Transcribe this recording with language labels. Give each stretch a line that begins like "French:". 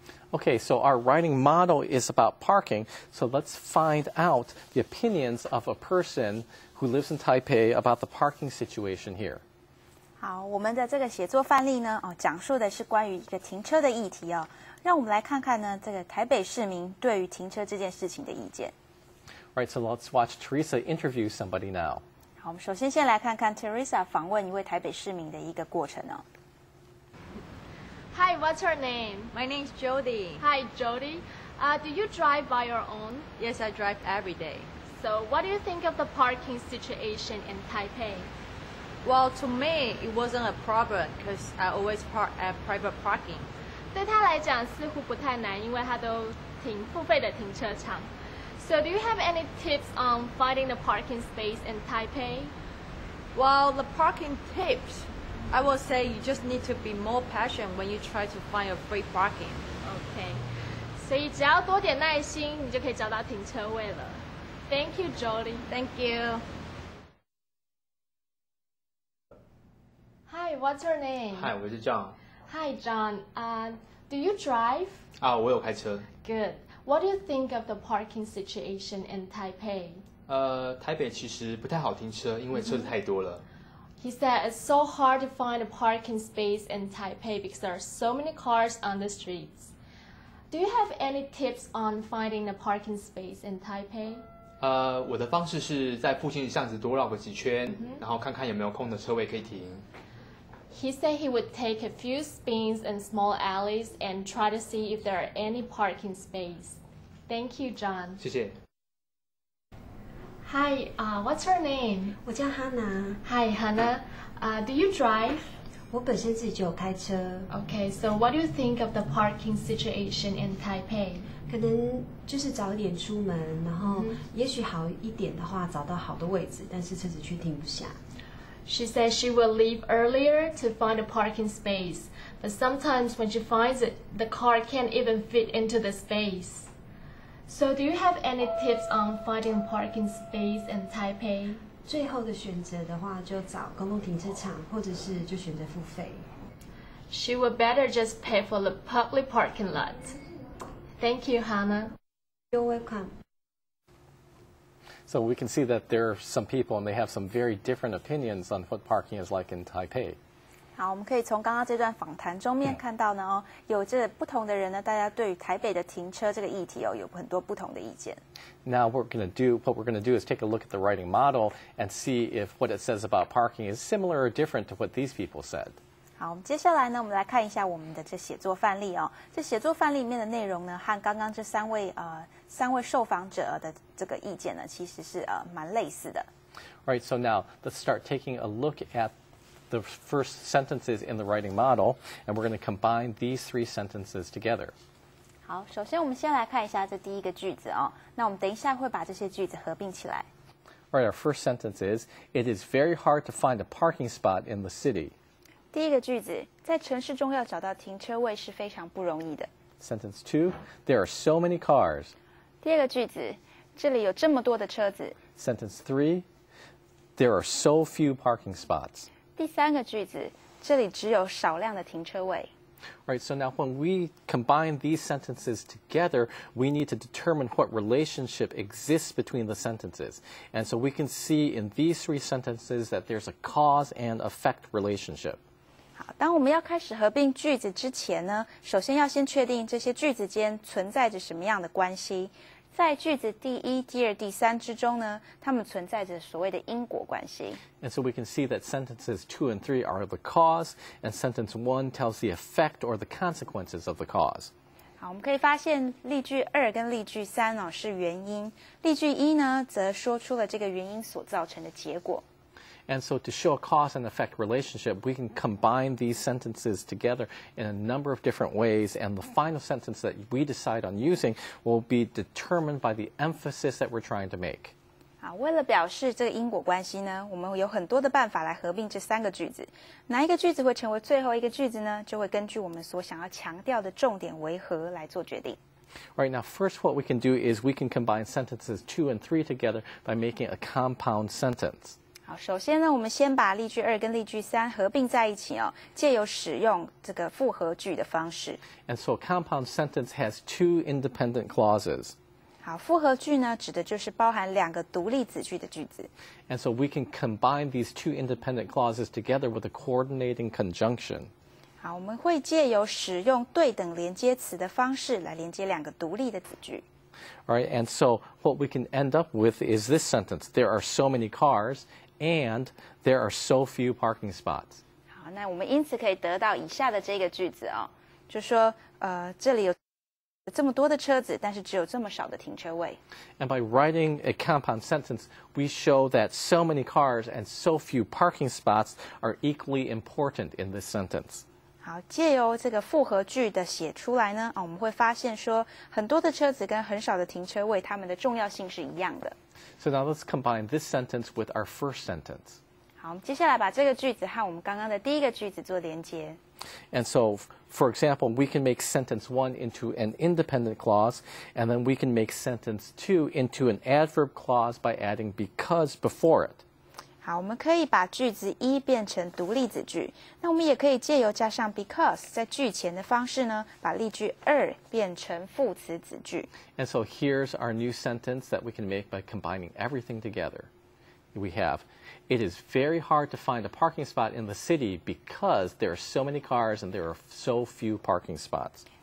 English: Okay, so our writing model is about parking, so let's find out the opinions of a person who lives in Taipei about the parking situation here.
Chinese: 好，我们的这个写作范例呢，讲述的是关于一个停车的议题哦。让我们来看看呢，这个台北市民对于停车这件事情的意见。
English: All right, so let's watch Teresa interview somebody now.
Chinese: 好，我们首先先来看看 Teresa 访问一位台北市民的一个过程哦。
English: Hi, what's your name? My name's Jody. Hi, Jody. Do you drive by your own? Yes, I drive every day. So, what do you think of the parking situation in Taipei? Well, to me, it wasn't a problem because I always park at private parking.
Chinese: 对他来讲似乎不太难，因为他都停付费的停车场。
English: So, do you have any tips on finding the parking space in Taipei? Well, the parking tips, I would say you just need to be more patient when you try to find a free parking.
Chinese: OK， 所以只要多点耐心，你就可以找到停车位了。
English: Thank you, Jody. Thank you. Hi, what's your name?
Chinese: Hi, 我是 John.
English: Hi, John. Do you drive?
Chinese: 我有开车。
English: Good. What do you think of the parking situation in Taipei?
Chinese: 台北其实不太好停车，因为车子太多了。
English: He said it's so hard to find a parking space in Taipei because there are so many cars on the streets. Do you have any tips on finding a parking space in Taipei?
Chinese: 我的方式是在附近的巷子多绕个几圈，然后看看有没有空的车位可以停。
English: He said he would take a few spins in small alleys and try to see if there are any parking space. Thank you, John.
Chinese: 谢谢。
English: Hi, what's your name?
Chinese: 我叫哈娜。
English: Hi, Hannah. Do you drive?
Chinese: 我本身自己就有开车。
English: Okay, so what do you think of the parking situation in Taipei?
Chinese: 可能就是早一点出门，然后也许好一点的话，找到好的位置，但是车子却停不下。
English: She says she will leave earlier to find a parking space, but sometimes when she finds it, the car can't even fit into the space. So do you have any tips on finding a parking space in Taipei?
Chinese: 最后的选择的话，就找公共停车场，或者是就选择付费。
English: She would better just pay for the public parking lot. Thank you, Hannah. You're welcome. So we can see that there are some people and they have some very different opinions on what parking is like in Taipei.
Chinese: 好，我们可以从刚刚这段访谈中面看到呢，有这不同的人呢，大家对于台北的停车这个议题有很多不同的意见。
English: Now what we're going to do is take a look at the writing model and see if what it says about parking is similar or different to what these people said.
Chinese: 好，我们接下来呢，我们来看一下我们的这写作范例哦。这写作范例里面的内容呢，和刚刚这三位受访者的这个意见呢，其实是蛮类似的。
English: Right, so now let's start taking a look at the first sentences in the writing model, and we're going to combine these three sentences together.
Chinese: 好，首先我们先来看一下这第一个句子哦。那我们等一下会把这些句子合并起来。
English: All right, our first sentence is, "It is very hard to find a parking spot in the city."
Chinese: 第一个句子，在城市中要找到停车位是非常不容易的。
English: Sentence 2, "There are so many cars."
Chinese: 第二个句子，这里有这么多的车子。
English: Sentence 3, "There are so few parking spots."
Chinese: 第三个句子，这里只有少量的停车位。
English: Right, so now when we combine these sentences together, we need to determine what relationship exists between the sentences. And so we can see in these three sentences that there's a cause and effect relationship.
Chinese: 好，当我们要开始合并句子之前呢，首先要先确定这些句子间存在着什么样的关系。在句子第一、第二、第三之中呢，它们存在着所谓的因果关系。
English: And so we can see that sentences 2 and 3 are the cause, and sentence 1 tells the effect or the consequences of the cause.
Chinese: 好，我们可以发现例句2跟例句3哦是原因，例句1呢则说出了这个原因所造成的结果。
English: And so to show a cause and effect relationship, we can combine these sentences together in a number of different ways, and the final sentence that we decide on using will be determined by the emphasis that we're trying to make.
Chinese: 好，为了表示这个因果关系呢，我们有很多的办法来合并这3个句子。哪一个句子会成为最后一个句子呢？就会根据我们所想要强调的重点为何来做决定。
English: Right, now first what we can do is we can combine sentences 2 and 3 together by making a compound sentence.
Chinese: 好，首先呢，我们先把例句2跟例句3合并在一起哦，借由使用这个复合句的方式。
English: And so a compound sentence has 2 independent clauses.
Chinese: 好，复合句呢，指的就是包含2个独立子句的句子。
English: And so we can combine these 2 independent clauses together with a coordinating conjunction.
Chinese: 好，我们会借由使用对等连接词的方式来连接2个独立的子句。
English: Right, and so what we can end up with is this sentence: there are so many cars, and there are so few parking spots.
Chinese: 好，那我们因此可以得到以下的这个句子哦，就说这里有这么多的车子，但是只有这么少的停车位。
English: And by writing a compound sentence, we show that so many cars and so few parking spots are equally important in this sentence.
Chinese: 好，借由这个复合句的写出来呢，我们会发现说，很多的车子跟很少的停车位，它们的重要性是一样的。
English: So now let's combine this sentence with our first sentence.
Chinese: 好，我们接下来把这个句子和我们刚刚的第一个句子做连接。
English: And so, for example, we can make sentence 1 into an independent clause, and then we can make sentence 2 into an adverb clause by adding because before it.
Chinese: 好，我们可以把句子1变成独立子句，那我们也可以借由加上 because 在句前的方式呢，把例句2变成副词子句。
English: And so here's our new sentence that we can make by combining everything together. We have, it is very hard to find a parking spot in the city because there are so many cars and there are so few parking spots.